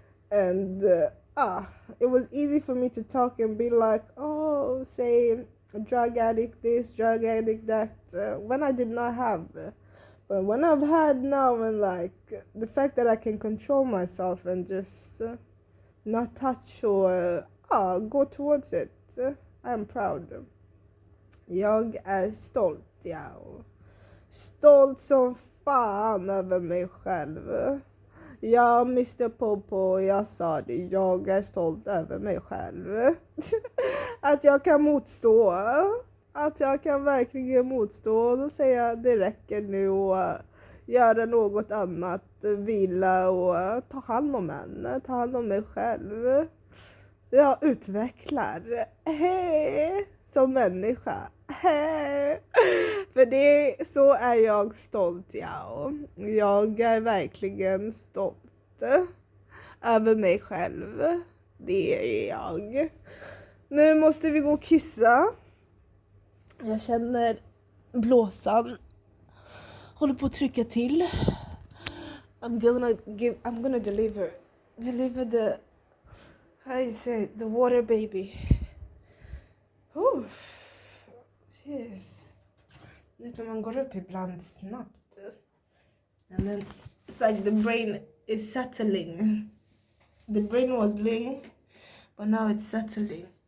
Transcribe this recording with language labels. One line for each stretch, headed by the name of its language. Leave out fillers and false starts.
English: And it was easy for me to talk and be like, oh, say drug addict this, drug addict that, when I did not have. But when I've had now, and like the fact that I can control myself and just not touch or gå towards it, I'm proud.
Swedish: Jag är stolt, ja. Stolt som fan över mig själv. Ja, Mr Popo, jag sa det. Jag är stolt över mig själv. Att jag kan motstå. Att jag kan verkligen motstå. Och då säger jag, det räcker nu och göra något annat. Vila och ta hand om henne. Ta hand om mig själv. Jag utvecklar. Hej! Som människa. Hej! För så är jag stolt, ja. Jag är verkligen stolt över mig själv. Det är jag. Nu måste vi gå och kissa. Jag känner blåsan. Håller på att trycka till.
English: I'm gonna deliver the, how you say, the water baby. Oh, jeez.
Swedish: Vet när man går upp ibland snabbt.
English: And then it's like the brain is settling. The brain was ling, but now it's settling.